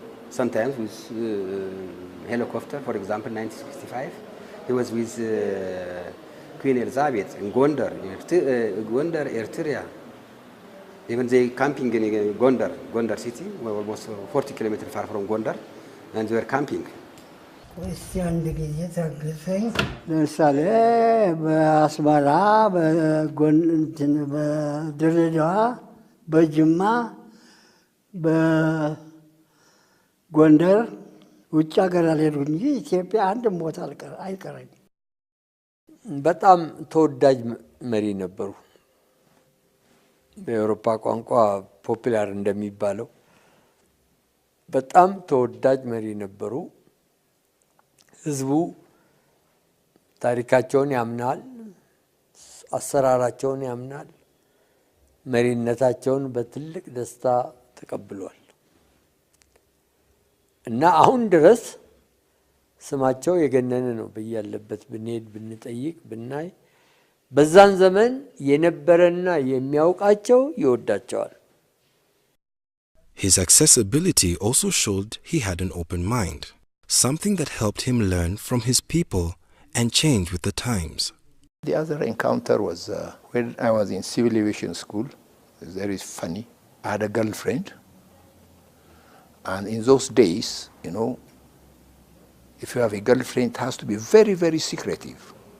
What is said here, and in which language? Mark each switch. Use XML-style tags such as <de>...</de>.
<en>Sometimes with helicopter, for example, 1965. He was with Queen Elizabeth in Gondar, Eritrea. Even they camping in Gondar city, we're almost 40 kilometers far from Gondar, and they were camping.</en> <am>ለምሳሌ በአስመራ በድሬዳዋ በጅማ በጎንደር ውጭ ሀገር አልሄድኩ እንጂ ኢትዮጵያ አንድም ቦታ አይቀረኝ። በጣም ተወዳጅ መሪ ነበሩ። በአውሮፓ ቋንቋ ፖፑላር እንደሚባለው በጣም ተወዳጅ መሪ ነበሩ። ህዝቡ ታሪካቸውን ያምናል፣ አሰራራቸውን ያምናል፣ መሪነታቸውን በትልቅ ደስታ ተቀብሏል እና አሁን ድረስ ስማቸው የገነነ ነው። በያለበት ብንሄድ ብንጠይቅ ብናይ በዛን ዘመን የነበረና የሚያውቃቸው ይወዳቸዋል።</am> <en>His accessibility also showed he had an open mind, something that helped him learn from his people and change with the times. The other encounter was when I was in civil aviation school. It's very funny. I had a girlfriend, and in those days, you know, if you have a girlfriend, it has to be very, very secretive.</en>